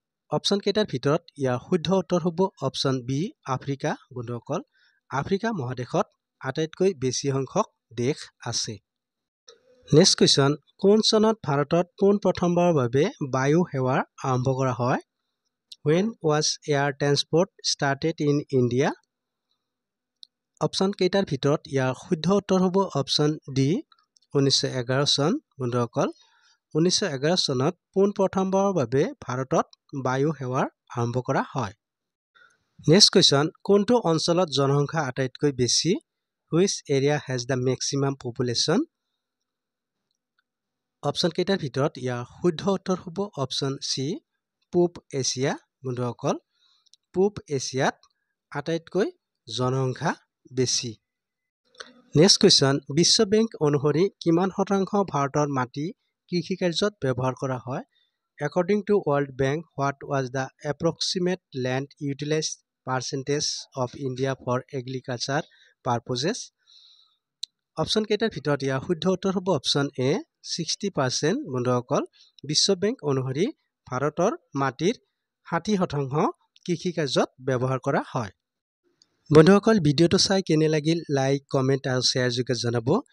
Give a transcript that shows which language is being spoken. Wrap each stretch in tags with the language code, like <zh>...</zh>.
<as>Option কেইটাৰ ভিতৰত ইয়াৰ শুদ্ধ উত্তৰ হ'ব অপশ্যন বি আফ্ৰিকা। বন্ধুসকল, আফ্ৰিকা মহাদেশত আটাইতকৈ বেছি সংখ্যক দেশ আছে।</as> <en>next question,</en> <as>কোন চনত ভাৰতত পোনপ্ৰথমবাৰৰ বাবে বায়ু সেৱাৰ আৰম্ভ কৰা হয়?</as> <en>When was air transport started in India?</en> <as>Option কেইটাৰ ভিতৰত ইয়াৰ শুদ্ধ উত্তৰ হ'ব অপশ্যন ডি 1911 চন। বন্ধুসকল, 1911 চনত পোনপ্ৰথমবাৰৰ বাবে ভাৰতত বায়ু সেৱাৰ আৰম্ভ কৰা হয়।</as> <en>next question,</en> <as>কোনটো অঞ্চলত জনসংখ্যা আটাইতকৈ বেছি?</as> <en>Which area has the maximum population?</en> <as>Option কেইটাৰ ভিতৰত ইয়াৰ শুদ্ধ উত্তৰ হ'ব অপশ্যন চি পূব এছিয়া। বন্ধুসকল, পূব এছিয়াত আটাইতকৈ জনসংখ্যা বেছি।</as> <en>next question,</en> <as>বিশ্ব বেংক অনুসৰি কিমান শতাংশ ভাৰতৰ মাটি কৃষিকাৰ্যত ব্যৱহাৰ কৰা হয়?</as> <en>According to World Bank, what was the approximate land utilized percentage of India for agriculture purposes?</en> <as>Option কেইটাৰ ভিতৰত ইয়াৰ শুদ্ধ উত্তৰ হ'ব অপশ্যন এ 60%। বন্ধুসকল, বিশ্ব বেংক অনুসৰি ভাৰতৰ মাটিৰ 60% কৃষিকাৰ্যত ব্যৱহাৰ কৰা হয়। বন্ধুসকল, ভিডিঅ'টো চাই কেনে লাগিল লাইক, কমেণ্ট আৰু শ্বেয়াৰ যোগে জনাব।</as>